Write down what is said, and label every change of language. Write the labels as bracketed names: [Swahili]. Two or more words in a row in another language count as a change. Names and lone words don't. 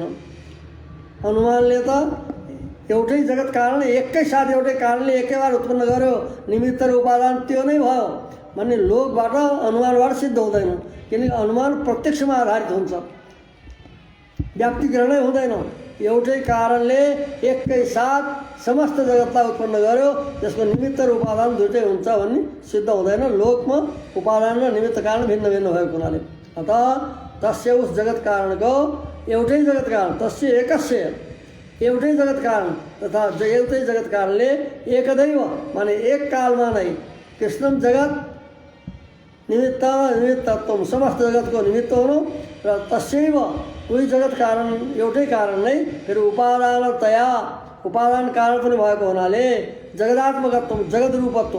[Nepali] अनुमानले त एउटै जगत कारण एकै साथ एउटै कारणले एकैबार उत्पन्न गर्यो, निमित्त र उपादान त्यो नै भयो भन्ने लोकबाट अनुमानबाट सिद्ध हुँदैन, किनकि अनुमान प्रत्यक्षमा आधारित हुन्छ, व्याप्तिग्रहणै हुँदैन। एउटै कारणले एकै साथ समस्त जगतलाई उत्पन्न गर्यो, त्यसको निमित्त र उपादान दुइटै हुन्छ भन्ने सिद्ध हुँदैन। लोकमा उपादान र निमित्त कारण भिन्न भिन्न भएको हुनाले। [Sanskrit] अतः तस्य [Nepali] उस जगत कारणको एउटै जगत कारण, [Sanskrit] तस्य एकस्य [Nepali] एउटै जगत कारण, तथा एउटै जगत कारणले एकदैव माने एक कालमा नै [Sanskrit] कृष्णम जगत निमित्तत्व, [Nepali] समस्त जगतको निमित्त हुनु र तस्यैव उही जगत कारण एउटै कारण नै फेरि उपादानतया, उपादान कारण पनि भएको हुनाले जगदात्मकत्व, जगत रूपत्व।